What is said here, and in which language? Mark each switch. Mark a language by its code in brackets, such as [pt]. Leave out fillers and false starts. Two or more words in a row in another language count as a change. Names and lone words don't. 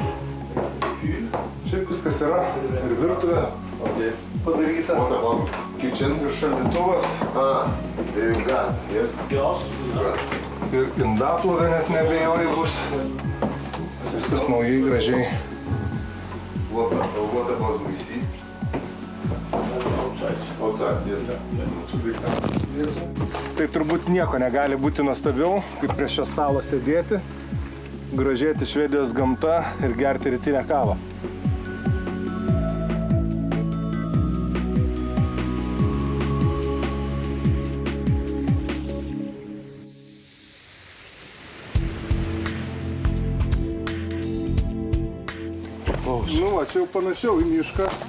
[lt] Šiaip viskas yra ir virtuvė padaryta. kitchen. Ir šaldytuvas. [en] Gaz, yes? [lt] Ir indaplovė net nebejoju bus. Viskas naujai, gražiai. [en] What about we see? Outside, yes. [lt] Tai turbūt nieko negali būti nuostabiau, kaip prie šio stalo sėdėti, grožėti Švedijos gamta ir gerti rytinę kavą. Nu va, čia jau panašiau į mišką.